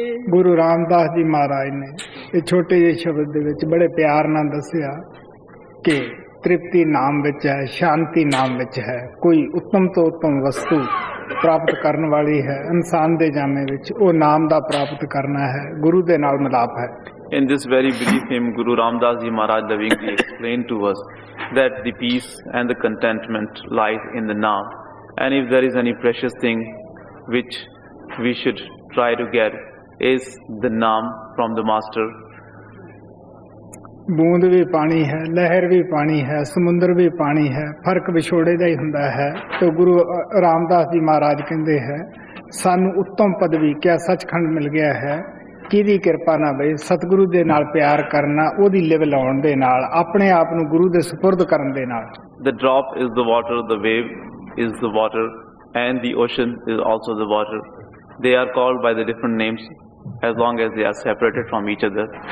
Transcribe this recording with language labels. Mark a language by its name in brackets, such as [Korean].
[Punjabi] ਗੁਰੂ ਰਾਮਦਾਸ ਜੀ ਮਹਾਰਾਜ ਨੇ ਇਹ ਛੋਟੇ ਜਿਹੇ ਸ਼ਬਦ ਦੇ ਵਿੱਚ ਬੜੇ ਪਿਆਰ ਨਾਲ ਦੱਸਿਆ ਕਿ ਤ੍ਰਿਪਤੀ ਨਾਮ ਵਿੱਚ ਹੈ, ਸ਼ਾਂਤੀ ਨਾਮ ਵਿੱਚ ਹੈ। ਕੋਈ ਉੱਤਮ ਤੋਂ ਉੱਤਮ ਵਸਤੂ ਪ੍ਰਾਪਤ ਕਰਨ ਵਾਲੀ ਹੈ ਇਨਸਾਨ ਦੇ ਜਾਮੇ ਵਿੱਚ, ਉਹ ਨਾਮ ਦਾ ਪ੍ਰਾਪਤ ਕਰਨਾ ਹੈ, ਗੁਰੂ ਦੇ ਨਾਲ ਮਿਲਾਪ ਹੈ। [English] In this very brief hymn, Guru Ramdas Ji Maharaj lovingly explained to us that the peace and the contentment lies in the Naam. And if there is any precious thing which we should try to get, is the Naam from the Master. [Punjabi] ਬੂੰਦ ਵੀ ਪਾਣੀ ਹੈ, ਲਹਿਰ ਵੀ ਪਾਣੀ ਹੈ, ਸਮੁੰਦਰ ਵੀ ਪਾਣੀ ਹੈ, ਫਰਕ ਵਿਛੋੜੇ ਦਾ ਹੀ ਹੁੰਦਾ ਹੈ। ਤੇ ਗੁਰੂ ਰਾਮਦਾਸ ਜੀ ਮਹਾਰਾਜ ਕਹਿੰਦੇ ਹੈ ਸਾਨੂੰ ਉੱਤਮ ਪਦਵੀ ਕਿਆ ਸੱਚਖੰਡ ਮਿਲ ਗਿਆ ਹੈ, ਕਿਹਦੀ ਕਿਰਪਾ ਨਾਲ ਬਈ ਸਤਿਗੁਰੂ ਦੇ ਨਾਲ ਪਿਆਰ ਕਰਨਾ, ਉਹਦੀ ਲਿਵ ਲਾਉਣ ਦੇ ਨਾਲ, ਆਪਣੇ ਆਪ ਨੂੰ ਗੁਰੂ ਦੇ ਸਪੁਰਦ ਕਰਨ ਦੇ ਨਾਲ। [English] The drop is the water, the wave is the water, and the ocean is also the water. They are called by the different names as long as they are separated from each other.